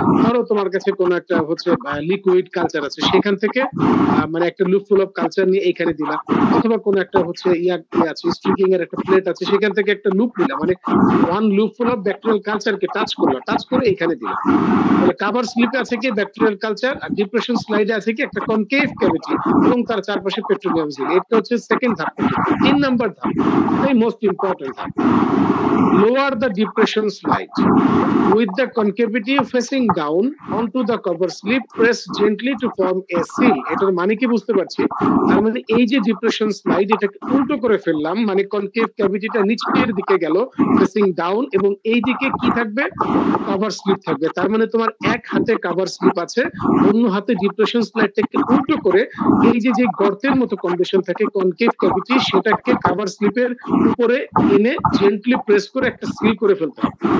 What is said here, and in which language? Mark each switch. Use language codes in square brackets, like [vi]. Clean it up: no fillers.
[bn] ধরো তোমার কাছে কোনো একটা হচ্ছে লিকুইড কালচার আছে, সেখান থেকে মানে একটা লুপফুল অফ কালচার নিয়ে এখানে দিলাম, অথবা কোনো একটা হচ্ছে আছে স্ট্রিকিং এর একটা প্লেট আছে, সেখান থেকে একটা লুপ নিলাম, মানে ওয়ান লুপফুল অফ ব্যাকটেরিয়াল কালচারকে টাচ করলাম, টাচ করে এখানে দিলাম। তাহলে কভার স্লিপে আছে কি ব্যাকটেরিয়াল কালচার, আর ডিপ্রেশন স্লাইডে আছে কি একটা কনকেভ ক্যাভিটি এবং তার চারপাশে পেট্রোলিয়াম জেল। এটা হচ্ছে সেকেন্ড ধাপ। 3 নাম্বার ধাপ, এটাই মোস্ট ইম্পর্টেন্ট ধাপ। [en] Lower the depression slide with the concavity facing down onto the cover slip. Press gently to form a seal. [bn] এটার মানে কি বুঝতে পারছি? তার মানে এই যে ডিপ্রেশন স্লাইড, এটাকে উল্টো করে ফেললাম, মানে কনকেভ ক্যাভিটিটা নিচের দিকে গেল ফেসিং ডাউন, এবং এই দিকে কি থাকবে? কভার স্লিপ থাকবে। তার মানে তোমার এক হাতে কভার স্লিপ আছে, অন্য হাতে ডিপ্রেশন স্লাইডটাকে উল্টো করে এই যে যে গর্তের মতো কন্ডিশন থাকে কনকেভ ক্যাভিটি, সেটাকে কভার স্লিপের উপরে এনে জেন্টলি প্রেস করে একটা সিল করে ফেলতে হবে।